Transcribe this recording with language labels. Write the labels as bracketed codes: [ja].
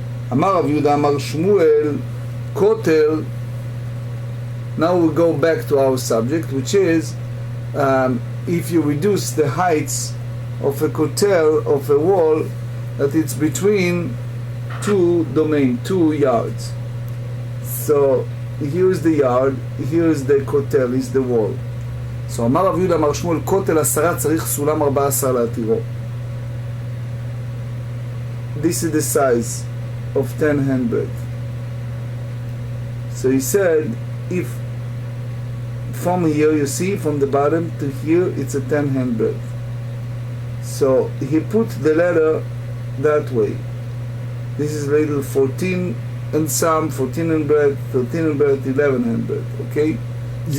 [he] Amar Rav Yehuda Amar Shmuel Kotel. [en] Now we go back to our subject, which is if you reduce the heights of a kotel, of a wall, that it's between 2 domains, 2 yards. So here is the yard, here is the kotel, is the wall. [he] So אמר רב יהודה אמר שמואל, כותל 10 צריך סולם 14 להתירו. [en] This is the size of 10 handbreadth. So he said, if from here, you see, from the bottom to here, it's a 10 handbreadth. So he put the letter that way. This is labeled 14 and some, 14 handbreadth, 13 handbreadth, 11 handbreadth, okay? Yes.